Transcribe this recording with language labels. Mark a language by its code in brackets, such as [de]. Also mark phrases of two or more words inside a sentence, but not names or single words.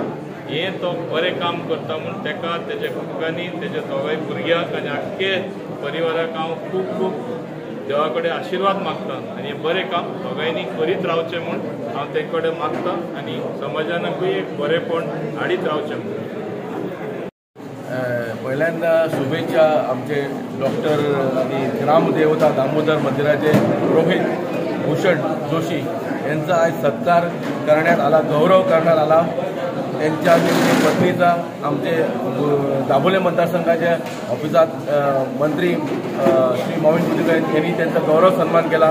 [kok] हें तो बरें काम करता म्हूण ताका तेज्या कुटुंबांनी तेज्या दोगांय भुरग्यांक आनी आख्खे परिवाराक हांव खूब खूब देवा कडेन आशिर्वाद मागता आनी हें बरें काम दोगांयनी करीत रावचें म्हूण हांव ते कडेन मागता आनी समाजानूय एक बरेंपण हाडीत रावचें म्हूण। [mr] पहिल्यांदा शुभेच्छा आमचे डॉक्टर आणि ग्रामदेवता दामोदर मंदिराचे पुरोहित भूषण जोशी यांचा आज सत्कार करण्यात आला गौरव करण्यात आला। त्यांच्या पत्नीचा आमचे दाभोळे मतदारसंघाच्या ऑफिसात मंत्री श्री मोहन कुटीकर यांनी त्यांचा गौरव सन्मान केला।